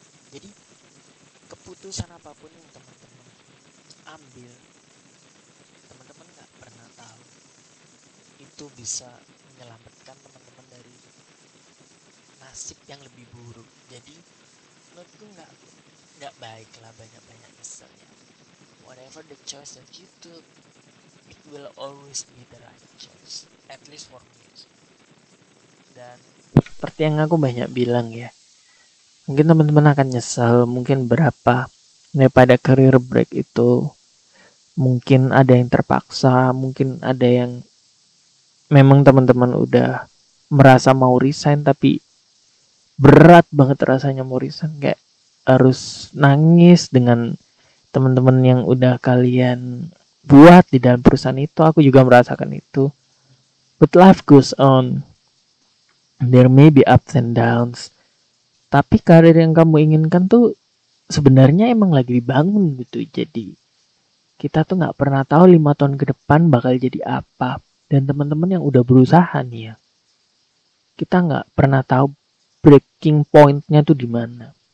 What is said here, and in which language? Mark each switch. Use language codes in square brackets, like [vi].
[id] Jadi keputusan apapun yang teman-teman ambil, teman-teman nggak pernah tahu itu bisa menyelamatkan teman-teman dari nasib yang lebih buruk. Jadi menurutku nggak baik lah banyak-banyak nyesel ya. [en] Whatever the choice that you took, it will always be the right choice, at least for me. [id] Dan seperti yang aku banyak bilang ya, mungkin teman-teman akan nyesal mungkin berapa daripada career break itu. Mungkin ada yang terpaksa, mungkin ada yang memang teman-teman udah merasa mau resign tapi berat banget rasanya mau resign, kayak harus nangis dengan teman-teman yang udah kalian buat di dalam perusahaan itu. Aku juga merasakan itu. [en] But life goes on. There may be ups and downs. [id] Tapi karir yang kamu inginkan tuh sebenarnya emang lagi dibangun gitu. Jadi kita tuh nggak pernah tahu 5 tahun ke depan bakal jadi apa. Dan teman-teman yang udah berusaha nih ya, kita nggak pernah tahu breaking point-nya tuh di mana.